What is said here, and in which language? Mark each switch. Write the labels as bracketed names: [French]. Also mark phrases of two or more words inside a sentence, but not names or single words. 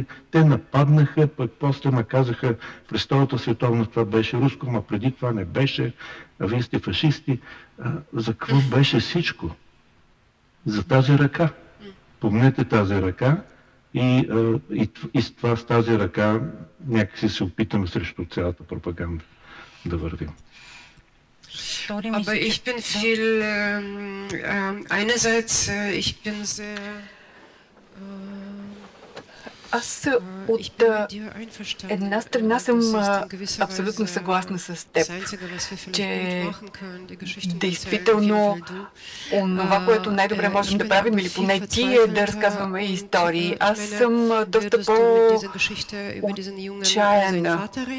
[Bulgarian] Те нападнаха, пък после ме казаха, през Втората световна това беше руско, ма преди това не беше, а вие сте фашисти. За какво беше всичко? За тази ръка. Помнете тази ръка и с тази ръка някакси се опитаме срещу цялата пропаганда да вървим. [German] Aber ich bin viel, einerseits, ich bin sehr [Bulgarian] Аз от една страна съм абсолютно съгласна с теб, че действително онова, което най-добре можем да правим, или поне ти, е да разказваме истории. Аз съм доста по-отчаяна.